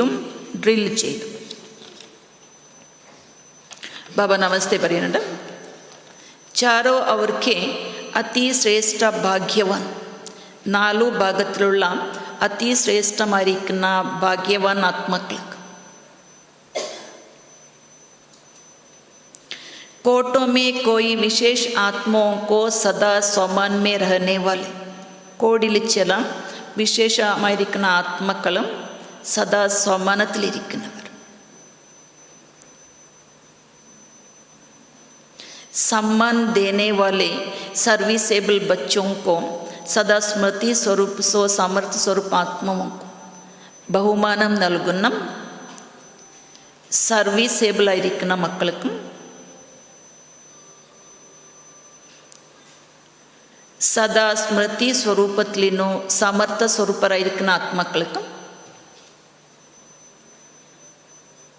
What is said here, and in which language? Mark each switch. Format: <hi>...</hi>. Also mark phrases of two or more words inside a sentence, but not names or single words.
<ml>ഡ്രിൽ ചെയ്തു. ബാബ നമസ്തേ പറയുന്നുണ്ട്. ചാരോ അവർക്ക് അതിശ്രേഷ്ഠ ഭാഗ്യവാൻ, 4 ഭാഗത്തിലുള്ള അതിശ്രേഷ്ഠമായിരിക്കുന്ന ഭാഗ്യവാൻ ആത്മാക്കൾക്ക്.</ml> <hi>कोटों में कोई विशेष आत्माओं को सदा स्वमान में रहने वाले.</hi> <ml>കോടിയിൽ ചില വിശേഷമായിരിക്കുന്ന ആത്മാക്കളും സദാ സ്വമാനത്തിലിരിക്കുന്നവർ.</ml> <hi>सम्मान देने वाले सर्विसेबल बच्चों को सदा स्मृति स्वरूप सामर्थ्य स्वरूप आत्माओं को</hi> <ml>ബഹുമാനം നൽകുന്ന സർവീസേബിൾ ആയിരിക്കുന്ന മക്കൾക്കും സദാ സ്മൃതി സ്വരൂപത്തിലിനോ സമർത്ഥ സ്വരൂപരായിരിക്കുന്ന ആത്മാക്കൾക്കും</ml>